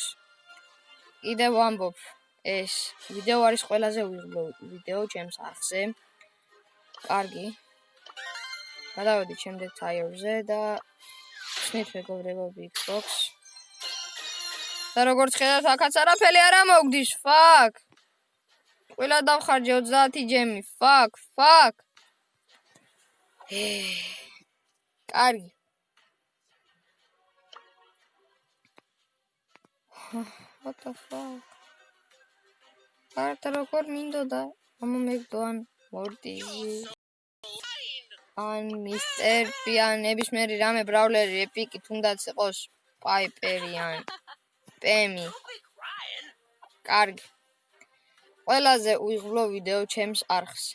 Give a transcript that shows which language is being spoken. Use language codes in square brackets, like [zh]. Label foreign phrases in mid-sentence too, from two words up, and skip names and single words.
[ka] კიდევ ვამბობ, ეს ვიდეო არის ყველაზე უიღბლო ვიდეო ჩემს არხზე. კარგი. გადავედით შემდეგ tier-ზე და ხსნით მეგობრებო [en] big box. [ka] და როგორც ხედავთ, აქაც არაფერი არ ამოგდის, fuck. ყველა დავხარჯე 30 ჯემი, fuck. კარგი. [en] What the fuck? [ka] Arta როგორ მინდოდა ამომეგდო ან მორტიზი ან მისტერ პიან ნებისმიერი რამე ბრაულერი ეპიკი თუნდაც იყოს პაიპერი ან პემი. კარგი. ყველაზე უიღბლო ვიდეო ჩემს არხს.